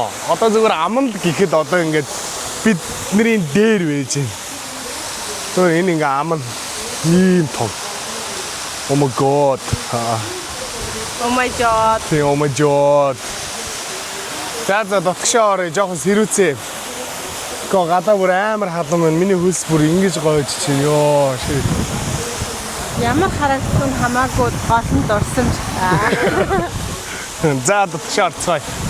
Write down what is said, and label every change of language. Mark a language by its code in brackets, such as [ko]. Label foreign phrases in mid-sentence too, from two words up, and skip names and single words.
[mn] Одоо зүгээр аман л гэхэд одоо ингээд бидний дээр байж байна. Тэр энэ ингээ аман ийм том. [en] Oh my god. Oh my god. [mn] Тий, [en] oh my god. [mn] За дотгошоо орё, жоохон сэрүүцээ. Гоо гадаа бүр амар халуун байна. Миний хөлс бүр ингэж гоож чинь ёо шээ. Ямар харагдсан хамаагүй гол нь дурсамж. За дотгошоо орцгоё.